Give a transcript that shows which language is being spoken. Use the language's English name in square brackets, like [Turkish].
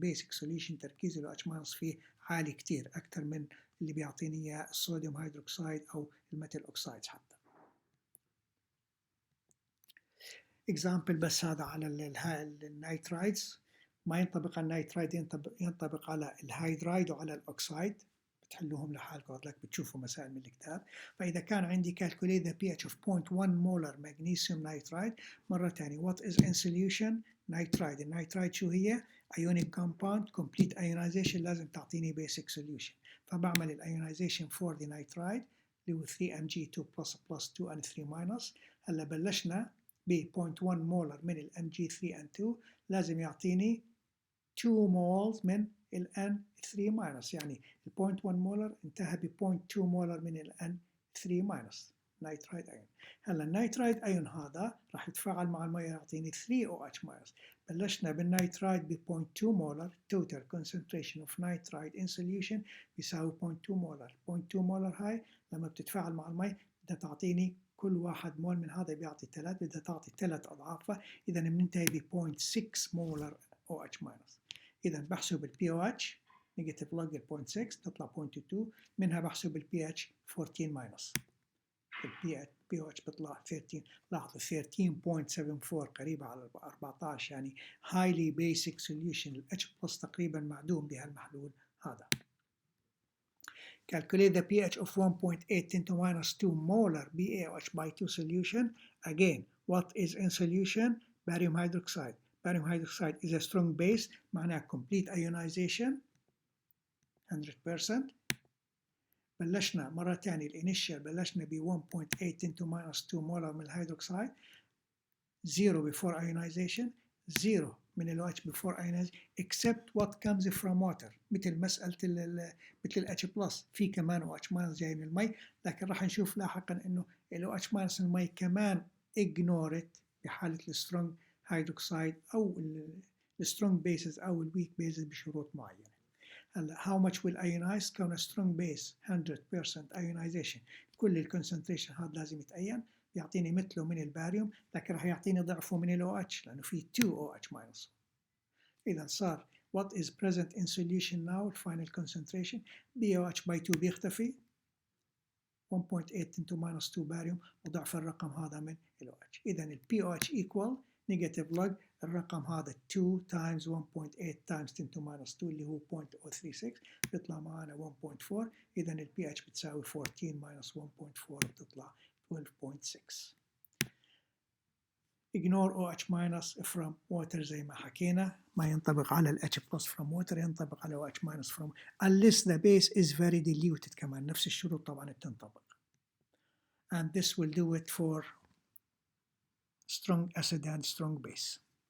[English] basic solution [Arabic] تركيز ال OH- فيه عالي كتير أكثر من اللي بيعطيني إياه الصوديوم هيدروكسيد أو الميتال أوكسايدز حتى. example بس هذا على النيترايدز. ما ينطبق على النيترايد ينطبق على الهيدرايد وعلى الأوكسايد. بتحلوهم لحالكم هذلك بتشوفوا مسائل من الكتاب. فإذا كان عندي [English] calculate the pH of 0.1 molar magnesium nitride. [Arabic] مرة ثانية [English] what is in solution nitride. [Arabic] النيترايد شو هي؟ [English] ionic compound complete ionization [Arabic] لازم تعطيني [English] basic solution. [Arabic] فبعمل [English] ionization for the nitride [Arabic] اللي هو 3Mg2 plus 2N3 هلا بلشنا ب 0.1 مولر من ال Mg3N2 لازم يعطيني 2 moles من ال N3 يعني ال 0.1 مولر انتهى ب 0.2 مولر من ال N3 نيترايد ايون. هلا النيترايد ايون هذا راح يتفاعل مع الميه يعطيني 3OH-. بلشنا بالنيترايد ب 0.2 مولر. [English] total concentration of nitride in solution [Arabic] بيساوي 0.2 مولر. 0.2 مولر هاي لما بتتفاعل مع المي بدها تعطيني كل 1 مول من هذا بيعطي 3 بدها تعطي 3 أضعافها. إذا بننتهي ب 0.6 مولر OH-. إذا بحسب ال pOH نيجاتيف لوج ال 0.6 تطلع 0.22 منها بحسب ال pH 14-. ال pOH بيطلع 13. لاحظوا 13.74 قريبة على 14 يعني [English] highly basic solution. [Arabic] ال H+ تقريبا معدوم بهالمحلول هذا. [English] Calculate the pH of 1.8 × -2 molar BaOH by 2 solution. Again, what is in solution? Barium hydroxide. Barium hydroxide is a strong base [Arabic] معناها [English] complete ionization 100%. [Arabic] بلشنا مرة ثانية الانيشال بلشنا ب 1.8 × -2 molar من الهيدروكسيد. [English] 0 before ionization 0 [Arabic] من ال OH [English] before ionization except what comes from water. [Arabic] مثل مسألة مثل ال H+ في كمان OH- جاي من المي. لكن راح نشوف لاحقا انه ال OH- من المي كمان ignored بحالة السترونج هيدروكسيد او السترونج بيسز او الويك بيسز بشروط معينة. هلا [English] how much will ionize؟ [Arabic] كون [English] strong base 100% ionization [Arabic] كل الكونسنتريشن هذا لازم يتأين يعطيني مثله من الباريوم لكن راح يعطيني ضعفه من ال OH لأنه في 2 OH-. إذا صار [English] what is present in solution now final concentration BaOH by 2 [Arabic] بيختفي 1.8 × -2 باريوم وضعف الرقم هذا من ال OH. إذا ال pOH [English] equal negative log [Arabic] الرقم هذا [English] 2 times 1.8 times 10 to minus 2 [Arabic] اللي هو 0.036 بيطلع معنا 1.4. إذا ال pH بتساوي 14 minus 1.4 بتطلع 12.6. [English] Ignore OH minus from water [Arabic] زي ما حكينا ما ينطبق على ال [English] H plus from water [Arabic] ينطبق على [English] OH minus from unless the base is very diluted [Arabic] كمان نفس الشروط طبعا بتنطبق. [English] And this will do it for strong acid and strong base.